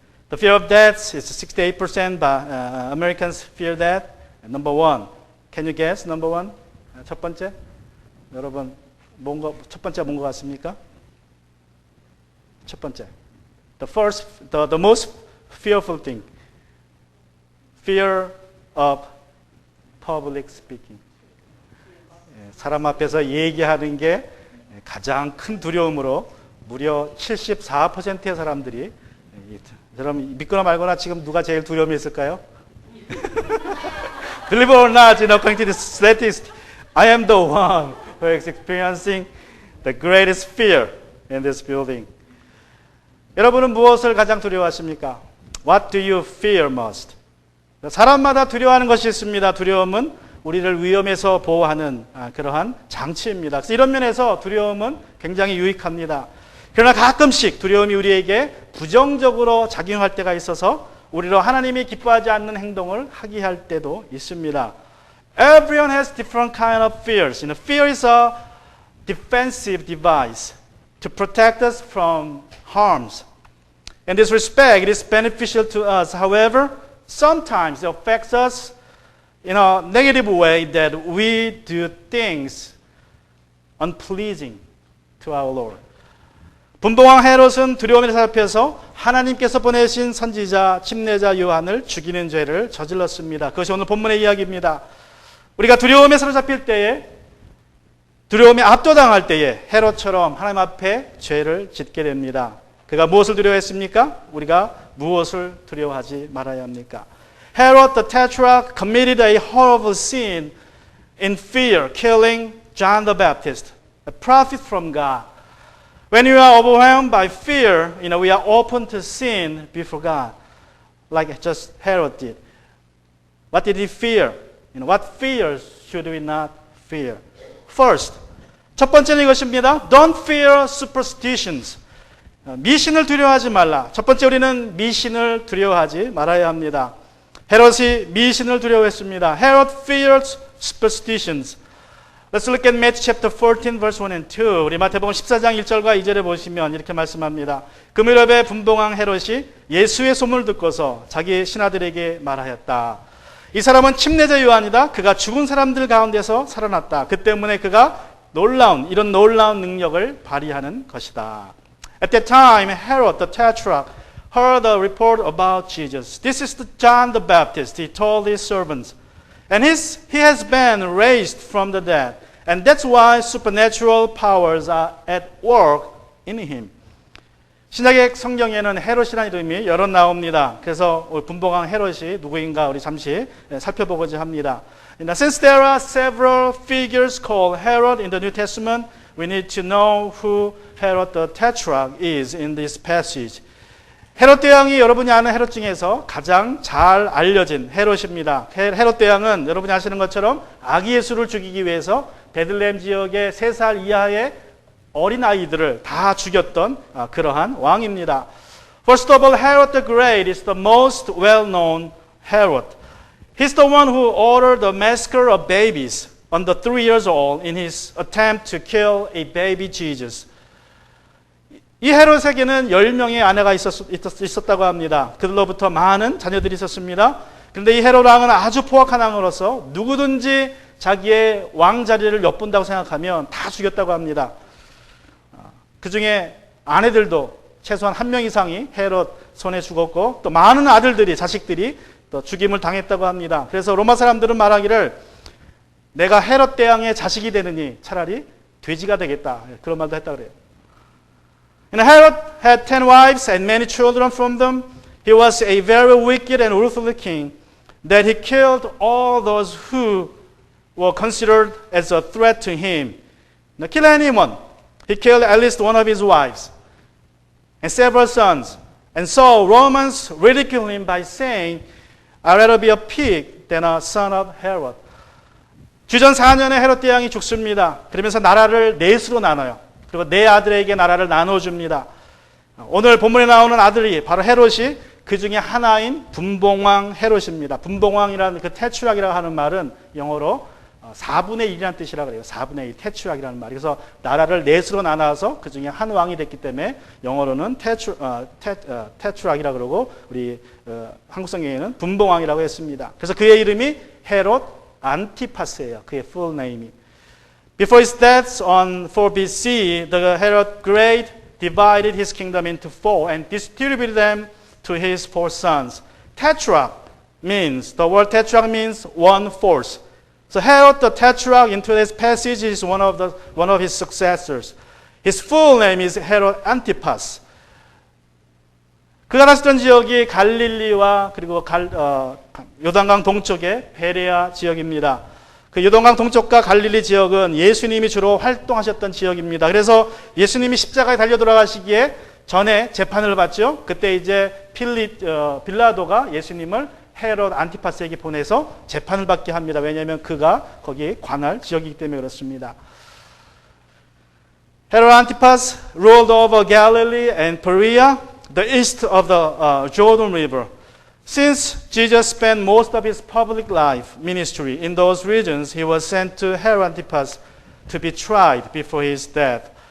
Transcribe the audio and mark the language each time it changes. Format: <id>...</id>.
<en>The fear of death is 68%, but Americans fear that. Number one, can you guess? Number one,</en> <ko>첫 번째, 여러분 첫 번째 뭔 것 같습니까? 첫 번째,</ko> <en>the most fearful thing, fear of public speaking.</en> <ko>사람 앞에서 얘기하는 게 가장 큰 두려움으로 무려 74%의 사람들이, 여러분 믿거나 말거나 지금 누가 제일 두려움이 있을까요?</ko> <en>Believe it or not, according to the statistics, I am the one who is experiencing the greatest fear in this building.</en> <ko>여러분은 무엇을 가장 두려워하십니까?</ko> <en>What do you fear most?</en> <ko>사람마다 두려워하는 것이 있습니다. 두려움은 우리를 위험에서 보호하는 그러한 장치입니다. 그래서 이런 면에서 두려움은 굉장히 유익합니다. 그러나 가끔씩 두려움이 우리에게 부정적으로 작용할 때가 있어서 우리로 하나님이 기뻐하지 않는 행동을 하게 할 때도 있습니다.</ko> <en>Everyone has different kind of fears. Fear is a defensive device to protect us from harms. In this respect, it is beneficial to us. However, sometimes it affects us in a negative way that we do things unpleasing to our Lord.</en> <ko>분봉왕 헤롯은 두려움에 사로잡혀서 하나님께서 보내신 선지자 침례자 요한을 죽이는 죄를 저질렀습니다. 그것이 오늘 본문의 이야기입니다. 우리가 두려움에 사로잡힐 때에, 두려움에 압도당할 때에 헤롯처럼 하나님 앞에 죄를 짓게 됩니다. 그가 무엇을 두려워했습니까? 우리가 무엇을 두려워하지 말아야 합니까?</ko> <en>Herod the Tetrarch committed a horrible sin in fear, killing John the Baptist, a prophet from God. When we are overwhelmed by fear, we are open to sin before God, like just Herod did. What did he fear? What fears should we not fear? First,</en> <ko>첫 번째는 이것입니다.</ko> <en>Don't fear superstitions.</en> <ko>미신을 두려워하지 말라. 첫 번째 우리는 미신을 두려워하지 말아야 합니다. 헤롯이 미신을 두려워했습니다.</ko> <en>Herod feared superstitions. Let's look at Matthew chapter 14 verse 1 and 2.</en> <ko>우리 마태복음 14장 1절과 2절에 보시면 이렇게 말씀합니다. 그 무렵에 분봉왕 헤롯이 예수의 소문을 듣고서 자기 신하들에게 말하였다. 이 사람은 침례자 요한이다. 그가 죽은 사람들 가운데서 살아났다. 그 때문에 그가 이런 놀라운 능력을 발휘하는 것이다.</ko> <en>At that time, Herod the Tetrarch heard a report about Jesus. This is John the Baptist, he told his servants. And he has been raised from the dead. And that's why supernatural powers are at work in him.</en> <ko>신약의 성경에는 헤롯이라는 이름이 여러 나옵니다. 그래서 분봉왕 헤롯이 누구인가 우리 잠시 살펴보고자 합니다.</ko> <en>Since there are several figures called Herod in the New Testament, we need to know who Herod the Tetrarch is in this passage.</en> <ko>헤롯 대왕이 여러분이 아는 헤롯 중에서 가장 잘 알려진 헤롯입니다. 헤롯 대왕은 여러분이 아시는 것처럼 아기 예수를 죽이기 위해서 베들레헴 지역의 3살 이하의 어린 아이들을 다 죽였던 그러한 왕입니다.</ko> <en>First of all, Herod the Great is the most well-known Herod. He's the one who ordered the massacre of babies under 3 years old in his attempt to kill a baby Jesus.</en> <ko>이 헤롯에게는 10명의 아내가 있었다고 합니다. 그들로부터 많은 자녀들이 있었습니다. 그런데 이 헤롯 왕은 아주 포악한 왕으로서 누구든지 자기의 왕 자리를 엿본다고 생각하면 다 죽였다고 합니다. 그 중에 아내들도 최소한 1명 이상이 헤롯 손에 죽었고 또 많은 아들들이, 자식들이 또 죽임을 당했다고 합니다. 그래서 로마 사람들은 말하기를 내가 헤롯 대왕의 자식이 되느니 차라리 돼지가 되겠다. 그런 말도 했다 그래요.</ko> <en>And Herod had 10 wives and many children from them. He was a very wicked and ruthless king, that he killed all those who were considered as a threat to him. Not kill anyone. He killed at least one of his wives and several sons. And so Romans ridicule him by saying, I'd rather be a pig than a son of Herod.</en> <ko>주전 4년에 헤롯 대왕이 죽습니다. 그러면서 나라를 넷으로 나눠요. 그리고 네 아들에게 나라를 나눠줍니다. 오늘 본문에 나오는 아들이 바로 헤롯이 그 중에 하나인 분봉왕 헤롯입니다. 분봉왕이라는 그 테추락이라고 하는 말은 영어로 4분의 1이라는 뜻이라고 그래요. 4분의 1, 테추락이라는 말. 그래서 나라를 넷으로 나눠서 그 중에 한 왕이 됐기 때문에 영어로는 테추락이라고 그러고 우리 한국 성경에는 분봉왕이라고 했습니다. 그래서 그의 이름이 헤롯 안티파스예요. 그의 full name이.</ko> <en>Before his death on 4 BC, the Herod Great divided his kingdom into 4 and distributed them to his 4 sons. Tetrarch means, the word tetrarch means 1/4. So Herod the Tetrarch in today's passage is one of his successors. His full name is Herod Antipas.</en> <ko>그가 나섰던 지역이 갈릴리와 그리고 요단강 동쪽의 베레아 지역입니다. 그 요단강 동쪽과 갈릴리 지역은 예수님이 주로 활동하셨던 지역입니다. 그래서 예수님이 십자가에 달려 돌아가시기에 전에 재판을 받죠. 그때 이제 빌라도가 예수님을 헤롯 안티파스에게 보내서 재판을 받게 합니다. 왜냐하면 그가 거기에 관할 지역이기 때문에 그렇습니다.</ko> <en>Herod Antipas ruled over Galilee and Perea, the east of the Jordan River. Since Jesus spent most of his public life ministry in those regions, he was sent to Herod Antipas to be tried before his death.</en>